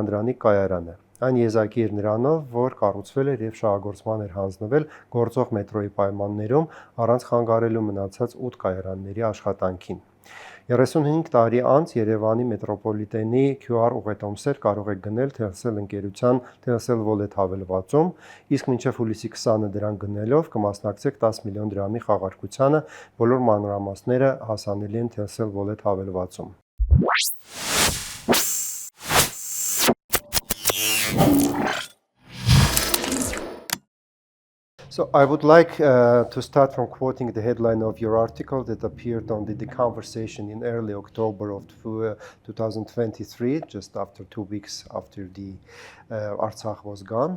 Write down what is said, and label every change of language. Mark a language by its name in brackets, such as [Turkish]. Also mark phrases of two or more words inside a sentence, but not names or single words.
[Armenian] Անդրանիկ կայարանը։ Այն եզակի էր նրանով, որ կառուցվել էր եւ շահագործման էր հանձնվել գործող մետրոյի պայմաններում առանց խանգարելու մնացած 8 կայարանների աշխատանքին։ 35 տարի անց Երևանի մետրոպոլիտենի QR ուղղետոմսեր կարող եք գնել Telcel ընկերության Telcel Wallet հավելվածում, իսկ մինչև հուլիսի 20-ը դրան գնելով կմասնակցեք 10 միլիոն դրամի խաղարկությանը, բոլոր մանրամասները հասանելի են Telcel Wallet հավելվածում։ [English] So I would like to start from quoting the headline of your article that appeared on the conversation in early October of 2023, just after 2 weeks after the Artsakh was gone.